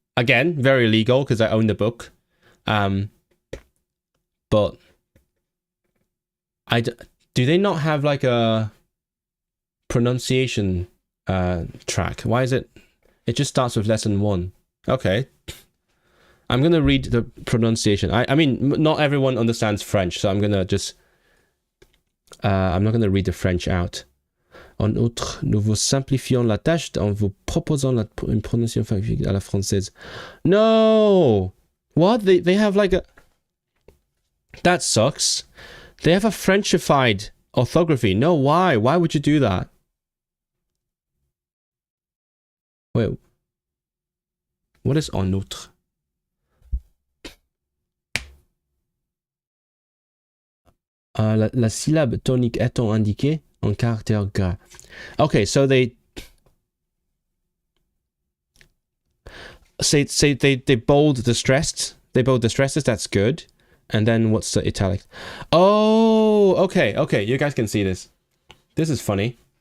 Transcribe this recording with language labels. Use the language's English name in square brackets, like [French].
[English] Again, very legal because I own the book. But do they not have like a pronunciation track? Why is it just starts with lesson 1? Okay. I'm going to read the pronunciation. I mean, not everyone understands French, so I'm going to just I'm not going to read the French out. [French] En outre, nous vous simplifions la tâche en vous proposant une prononciation à la française. [English] No! What? They have like a... That sucks. They have a Frenchified orthography. No, why? Why would you do that? Wait. What is en outre? [French] La syllabe tonique étant indiquée en caractère gras. [English] Okay, so they say they bold the stressed. They bold the stresses. That's good. And then what's the italics? Oh, okay. You guys can see this. This is funny.